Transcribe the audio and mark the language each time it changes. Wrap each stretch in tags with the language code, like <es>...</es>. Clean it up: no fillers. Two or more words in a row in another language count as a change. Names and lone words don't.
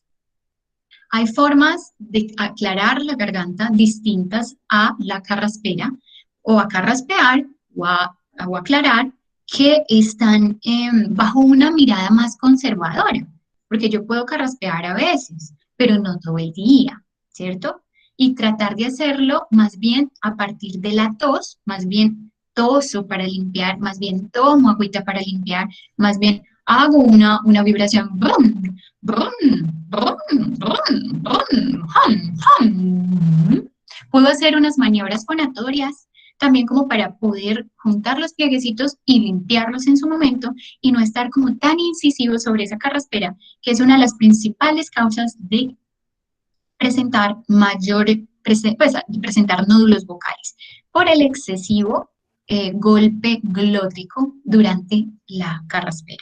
<es>Hay formas de aclarar la garganta distintas a la carraspera o a carraspear o a aclarar que están bajo una mirada más conservadora, porque yo puedo carraspear a veces, pero no todo el día, ¿cierto? Y tratar de hacerlo más bien a partir de la tos, más bien toso para limpiar, más bien tomo agüita para limpiar, más bien hago una vibración, brum, brum, brum, brum, brum, hum, hum. Puedo hacer unas maniobras fonatorias también como para poder juntar los plieguecitos y limpiarlos en su momento y no estar como tan incisivo sobre esa carraspera, que es una de las principales causas de presentar presentar nódulos vocales por el excesivo golpe glótico durante la carraspera.</es>